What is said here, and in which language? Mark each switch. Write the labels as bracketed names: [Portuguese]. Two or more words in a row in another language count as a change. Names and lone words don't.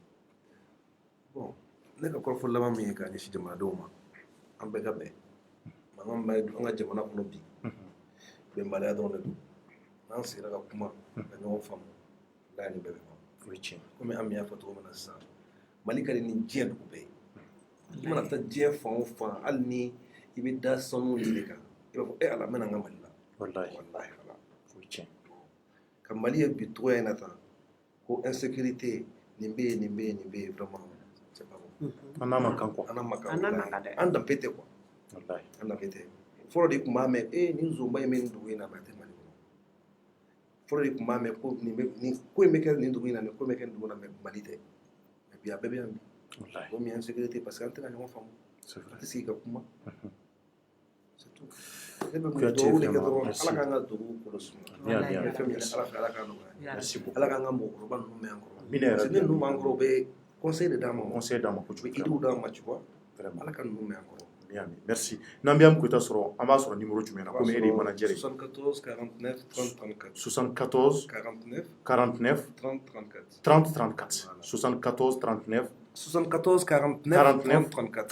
[Bambara] bon ne ka kɔrɔfɔ laban min ye ka ɲɛsin jamanadenw ma an bɛɛ ka bɛn mankan bɛ an ka jamana kɔnɔ bi bɛnbaliya dɔrɔn de don n'an sigira ka kuma ka ɲɔgɔn faamu la ni bɛɛ bɛ ban o ye tiɲɛ komi an y'a fɔ cogo min na sisan Mali ka di ni diɲɛ dugu bɛɛ ye i mana taa diɲɛ fan o fan hali ni i bɛ da sanu de kan i b'a fɔ Ala n bɛna n ka Mali la wallahi Ala o ye tiɲɛ ka Mali ye bi togoya in na tan ko insécurité nin bɛ yen [French] vraiment c'est pas bon [Bambara] an n'a ma kan quoi an danpe tɛ quoi wallahi an danpe tɛ fɔlɔ de tun b'a mɛn nin zonba in bɛ nin dugu in na a tɛ Mali kɔnɔ fɔlɔ de tun b'a mɛn ko nin ko in bɛ kɛ nin dugu in na nin ko in bɛ kɛ nin dugu in na mais Mali tɛ mais bi a bɛɛ bɛ yan bi o min ye insécurité [French] parce que [Bambara] an tɛ ka ɲɔgɔn faamu an tɛ sigi ka kuma [French] c'est tout [Bambara] ne bɛ dugawu de kɛ dɔrɔn Ala k'an ka dugu kɔlɔsi fɛn min Ala fɛ Ala k'an nɔgɔya Ala k'an ka mɔgɔkɔrɔba ninnu mɛn an kɔrɔ [French] parce que [Bambara] ni ninnu b'an kɔrɔ u bɛ [French] conseil de [Bambara] d'an ma kojugu idiw d'an ma [French] tu vois [Bambara] Ala ka ninnu mɛn an kɔrɔ merci n'an bɛ Ami Koyita sɔrɔ an b'a sɔrɔ numéro jumɛn na komi e de ye manager ye 74 49 30 34 74 49 49 30 34 30 34 74 39 74 49 49 34